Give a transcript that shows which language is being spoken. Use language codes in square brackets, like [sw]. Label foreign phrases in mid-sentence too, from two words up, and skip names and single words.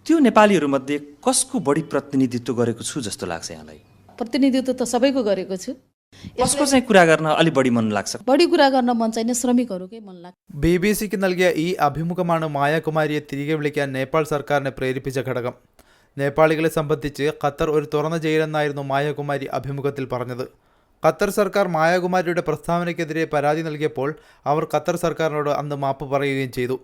[ne] त्यो नेपालीहरूमध्ये कसको बढी प्रतिनिधित्व गरेको छु जस्तो लाग्छ यहाँलाई? प्रतिनिधित्व त सबैको गरेको छु। कसको चाहिँ कुरा गर्न अलि बढी मन लाग्छ? बढी कुरा गर्न मन चाहिँ ശ്രമികരുകേ मन लाग्छ। [ml] BBC-ക്ക് നൽകിയ ഈ അഭിമുഖമാണ് മായാകുമാരിയെ തിരികെ വിളിക്കാൻ നേപ്പാൾ സർക്കാരിനെ പ്രേരിപ്പിച്ച ഘടകം. നേപ്പാളികളെ സംബന്ധിച്ച് ഖത്തർ ഒരു തുറന്ന ജയിലെന്നായിരുന്നു മായാകുമാരി അഭിമുഖത്തിൽ പറഞ്ഞത്. ഖത്തർ സർക്കാർ മായാകുമാരിയുടെ പ്രസ്താവനയ്ക്കെതിരെ പരാതി നൽകിയപ്പോൾ അവർ ഖത്തർ സർക്കാരിനോട് അന്ന് മാപ്പ് പറയുകയും ചെയ്തു.